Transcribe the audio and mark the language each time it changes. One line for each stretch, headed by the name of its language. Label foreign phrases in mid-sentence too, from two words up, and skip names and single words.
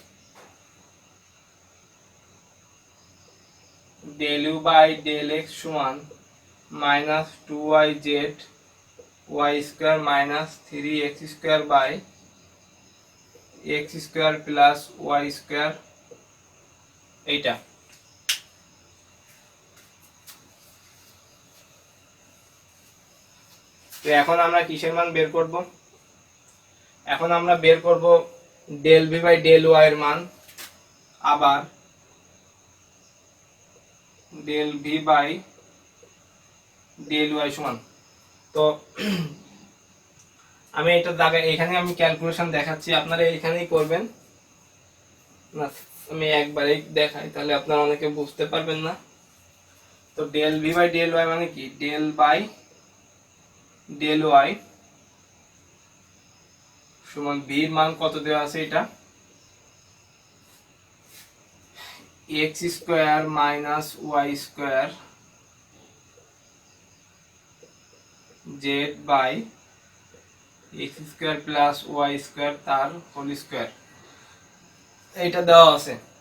Bangla: del u বাই del x সমান -2yz y² মাইনাস 3x² বাই x² প্লাস y², এইটা। তো এখন আমরা কিসের মান বের করব, এখন আমরা বের করব del v বাই del y এর মান, আবার del v বাই del y সমান। তো আমি এটা জায়গায় এখানে আমি ক্যালকুলেশন দেখাচ্ছি, আপনারা এখানেই করবেন না, আমি একবারেই দেখাই তাহলে আপনারা অনেকে বুঝতে পারবেন না। তো del v বাই del y মানে কি, del বাই del y সমান v এর মান কত দেওয়া আছে, এটা x² মাইনাস y² z বাই x² প্লাস y² তার
English: whole square,
Bangla: এইটা দেওয়া আছে।